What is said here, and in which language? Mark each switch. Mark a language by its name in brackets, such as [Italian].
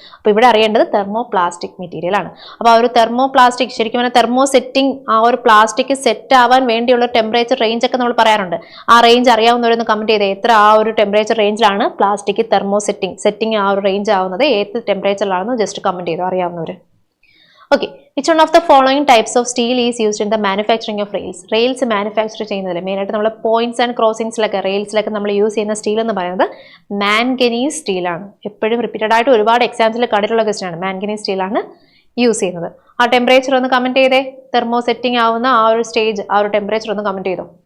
[Malayalam] അപ്പോൾ ഇവിടെ അറിയേണ്ടത് തെർമോ പ്ലാസ്റ്റിക് മെറ്റീരിയൽ ആണ്. അപ്പോൾ ആ ഒരു തെർമോ പ്ലാസ്റ്റിക്, ശരിക്കും പറഞ്ഞാൽ തെർമോ സെറ്റിംഗ്, ആ ഒരു പ്ലാസ്റ്റിക് സെറ്റ് ആവാൻ വേണ്ടിയുള്ള ടെമ്പറേച്ചർ റേഞ്ച് ഒക്കെ നമ്മൾ പറയാറുണ്ട്. ആ റേഞ്ച് അറിയാവുന്നവരൊന്ന് കമന്റ് ചെയ്തേ, എത്ര ആ ഒരു ടെമ്പറേച്ചർ റേഞ്ചിലാണ് പ്ലാസ്റ്റിക് തെർമോ സെറ്റിംഗ് ആ ഒരു റേഞ്ച് ആവുന്നത്, ഏത് ടെമ്പറേച്ചറിലാണെന്ന് ജസ്റ്റ് കമന്റ് ചെയ്തു അറിയാവുന്നവർ. [English] Okay, which one of the following types of steel is used in the manufacturing of rails? [Malayalam] Rails manufacture ചെയ്യുന്നതിൽ മെയിനായിട്ട് നമ്മൾ പോയിന്റ്സ് ആൻഡ് ക്രോസിംഗ്സിലൊക്കെ റെയിൽസിലൊക്കെ നമ്മൾ യൂസ് ചെയ്യുന്ന സ്റ്റീൽ എന്ന് പറയുന്നത് മാൻഗനീസ് സ്റ്റീലാണ്. എപ്പോഴും റിപ്പീറ്റഡ് ആയിട്ട് ഒരുപാട് എക്സാംസിൽ കണ്ടിട്ടുള്ള ക്വസ്റ്റ്യൻ ആണ്. മാൻഗനീസ് സ്റ്റീലാണ് യൂസ് ചെയ്യുന്നത്. ആ ടെമ്പറേച്ചർ ഒന്ന് കമന്റ് ചെയ്തേ, തെർമോ സെറ്റിംഗ് ആവുന്ന ആ ഒരു സ്റ്റേജ്, ആ ഒരു ടെമ്പറേച്ചർ ഒന്ന് കമന്റ് ചെയ്തോ.